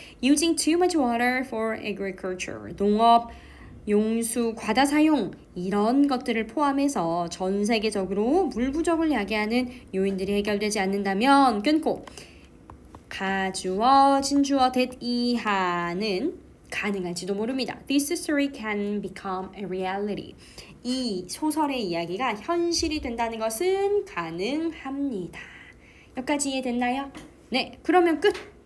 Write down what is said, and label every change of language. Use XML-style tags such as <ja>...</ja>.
<en>using too much water for agriculture,</en> <ko>농업, 용수, 과다 사용 이런 것들을 포함해서 전 세계적으로 물 부족을 야기하는 요인들이 해결되지 않는다면 끊고 가주어, 진주어, that 이하는 가능할지도 모릅니다.</ko> <en>This story can become a reality.</en> <ko>이 소설의 이야기가 현실이 된다는 것은 가능합니다. 여기까지 이해됐나요? 네, 그러면 끝!</ko>